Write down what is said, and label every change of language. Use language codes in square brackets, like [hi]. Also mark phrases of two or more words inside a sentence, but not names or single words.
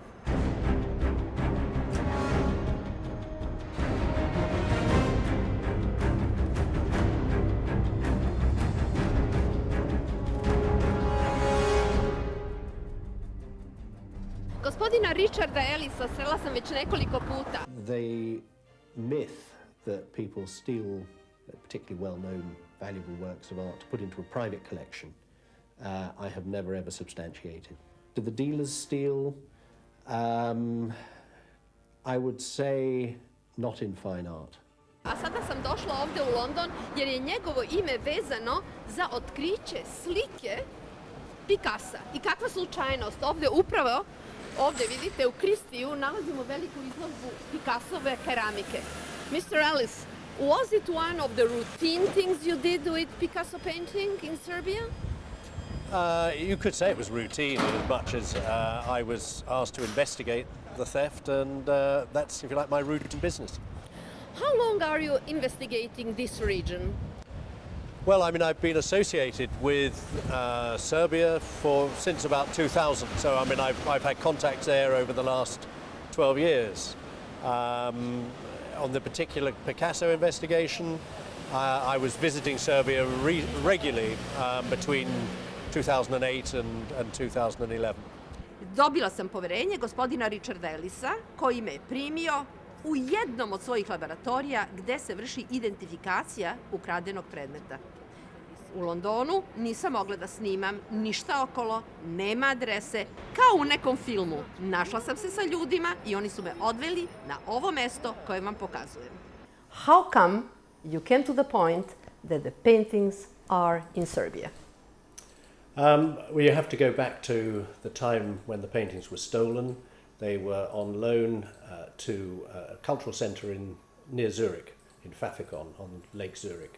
[sr] Gospodina Richarda Ellisa srela sam već nekoliko puta. [en] The myth that people steal particularly well-known, valuable works of art to put into a private collection, I have never ever substantiated. Do the dealers steal? I would say not in fine art. [sr] A sada sam došla ovde u London jer je njegovo ime vezano za otkriće slike Pikasa. I kakva slučajnost, ovde vidite u Kristiju nalazimo veliku izložbu Pikasove keramike. [en] Mr. Ellis, was it one of the routine things you did with Picasso painting in Serbia? You could say it was routine as much as I was asked to investigate the theft, and that's, if you like, my routine business. How long are you investigating this region? Well, I mean, I've been associated with Serbia since about 2000, so I mean, I've had contacts there over the last 12 years. On the particular Picasso investigation, I was visiting Serbia regularly between 2008 and 2011. [sr] Dobila sam poverenje gospodina Richarda Ellisa, koji me je primio u jednom od svojih laboratorija gde se vrši identifikacija ukradenog predmeta. U Londonu nisam mogla da snimam ništa okolo, nema adrese, kao u nekom filmu. Našla sam se sa ljudima i oni su me odveli na ovo mesto koje vam pokazujem. [en] How come you came to the point that the paintings are in Serbia? Well, you have to go back to the time when the paintings were stolen. They were on loan to a cultural centre near Zurich, in Pfäffikon, on Lake Zurich.